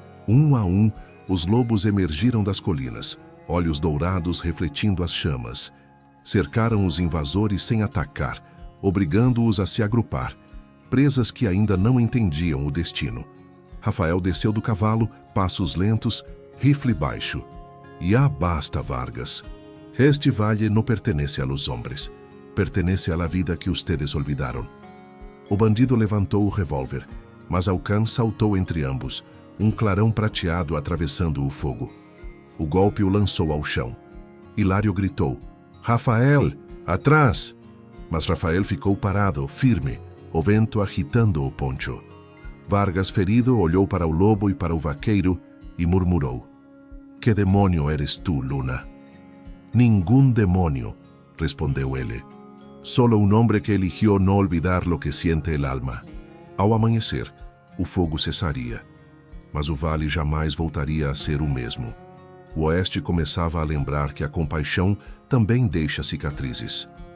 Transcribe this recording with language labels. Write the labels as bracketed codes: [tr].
[pt] Um a um, os lobos emergiram das colinas, olhos dourados refletindo as chamas. Cercaram os invasores sem atacar, obrigando-os a se agrupar, presas que ainda não entendiam o destino. Rafael desceu do cavalo, passos lentos, rifle baixo. [es] "Ya basta, Vargas. Este valle no pertenece a los hombres. Pertenece a la vida que ustedes olvidaron." [pt] O bandido levantou o revólver, mas Aucán saltou entre ambos, um clarão prateado atravessando o fogo. O golpe o lançou ao chão. Hilário gritou: "Rafael, atrás!" Mas Rafael ficou parado, firme, o vento agitando o poncho. Vargas, ferido, olhou para o lobo e para o vaqueiro e murmurou: [es] "Que demônio eres tú, [pt] Luna?" [es] "Ningún demonio", [pt] respondeu ele. [es] "Solo un hombre que eligió no olvidar lo que siente el alma." [pt] Ao amanhecer, o fogo cessaria, mas o vale jamais voltaria a ser o mesmo. O oeste começava a lembrar que a compaixão também deixa cicatrizes.